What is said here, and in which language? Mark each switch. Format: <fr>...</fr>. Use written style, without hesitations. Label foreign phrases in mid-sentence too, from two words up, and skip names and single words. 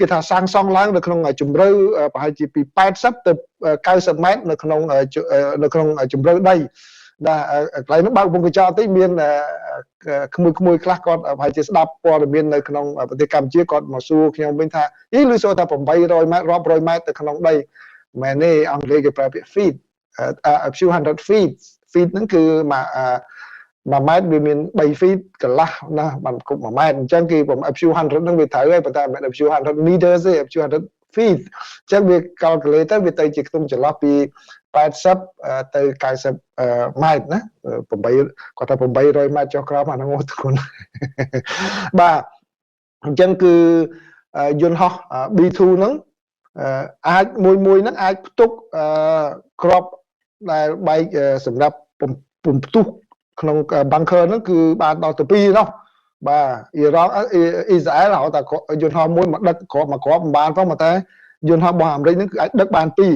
<km>ថាសាងសង់ឡើងនៅក្នុងជម្រៅប្រហែលជាពី80ទៅ90ម៉ែត្រនៅក្នុងជម្រៅដីដែលកន្លែងហ្នឹងបើកវងកញ្ចក់តិចមានក្មួយខ្លះគាត់ប្រហែលជាស្ដាប់ព័ត៌មាននៅក្នុងប្រទេសកម្ពុជាគាត់មកសួរខ្ញុំវិញថាឮសូរថា800ម៉ែត្ររាប់រយម៉ែត្រទៅក្នុងដីមែនទេអង់គ្លេសគេប្រើពាក្យ feet</km> <en>a few hundred feet</en> <km>ហ្នឹងគឺ 1ម៉ែត្រវាមាន3 feet កន្លះណាបានគ្រប់1ម៉ែត្រអញ្ចឹងគឺ</km> <en>a few hundred</en> <km>ហ្នឹងវាត្រូវហើយប៉ុន្តែមិនមែន</km> <en>a few hundred meters</en> <km>ទេ</km> <en>a few hundred feet</en> <km>អញ្ចឹងវា calculate ទៅវាទៅជាខ្ទង់ចន្លោះពី 80ទៅ90ម៉ែត្រណាគាត់ថា800ម៉ែត្រចុះក្រោមអាហ្នឹងអូធ្ងន់បាទអញ្ចឹងគឺយន្តហោះ B2 ហ្នឹងអាចមួយហ្នឹងអាចផ្ទុកគ្រាប់ដែលបែកសម្រាប់ពំផ្ទុះក្នុង bunker ហ្នឹងគឺបានដល់ទៅ2នោះបាទអ៊ីរ៉ង់អ៊ីស្រាអែលហៅថាយន្តហោះមួយមកដឹកគ្រាប់មិនបានផងតែយន្តហោះរបស់អាមេរិកហ្នឹងគឺអាចដឹកបាន</km>